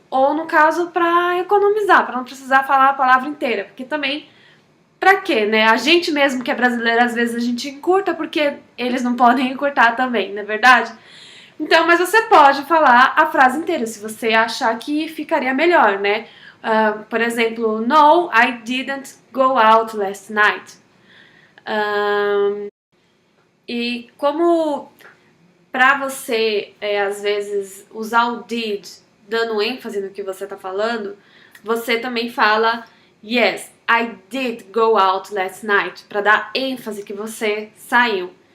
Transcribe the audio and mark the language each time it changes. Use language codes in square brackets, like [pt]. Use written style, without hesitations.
[pt] ou no caso para economizar, para não precisar falar a palavra inteira, porque também pra quê, né? A gente mesmo que é brasileiro, às vezes a gente encurta porque eles não podem encurtar também, não é verdade? Então, mas você pode falar a frase inteira se você achar que ficaria melhor, né? Por exemplo, [en] no, I didn't go out last night. [pt] E como pra você, às vezes, usar o did dando ênfase no que você tá falando, você também fala [en] yes, I did go out last night, [pt] pra dar ênfase que você saiu.